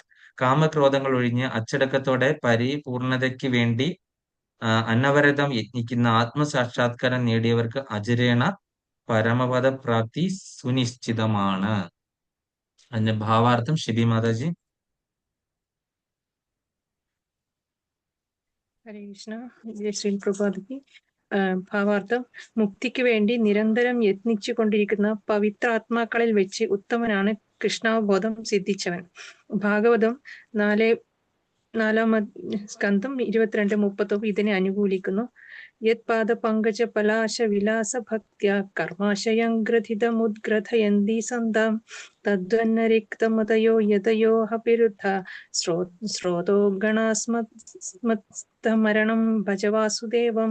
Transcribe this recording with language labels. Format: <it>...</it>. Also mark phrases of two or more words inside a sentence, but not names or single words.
<ml>കാമക്രോധങ്ങൾ ഒഴിഞ്ഞ് അച്ചടക്കത്തോടെ പരിപൂർണതയ്ക്ക് വേണ്ടി അനവരതം യത്നിക്കുന്ന ആത്മസാക്ഷാത്കാരം നേടിയവർക്ക് അജരേണ പരമപദ പ്രാപ്തി സുനിശ്ചിതമാണ്. അതിന്റെ ഭാവാർത്ഥം ശിബി മാതാജി.</ml> <hi>हरे कृष्णा. जय श्री प्रभुपाद की.</hi> <ml>ഭാവാർത്ഥം മുക്തിക്ക് വേണ്ടി നിരന്തരം യത്നിച്ചു കൊണ്ടിരിക്കുന്ന പവിത്രാത്മാക്കളിൽ വെച്ച് ഉത്തമനാണ് കൃഷ്ണാവബോധം സിദ്ധിച്ചവൻ. ഭാഗവതം 4-ാം സ്കന്ധം 22-30 ഇതിനെ അനുകൂലിക്കുന്നു.</ml> <sa>യത് പാദപങ്കജ പലാശ വിലാസ ഭക്ത്യാ കർമാശയം ഗ്രഥിതമുദ്ഗ്രഥയന്തി സന്താം തദ്വന്നരിക്തമതയോ യതയോഹപിരുദ്ധ സ്രോതോ ഗണാസ്മസ്തമരണം ഭജ വാസുദേവം.</sa>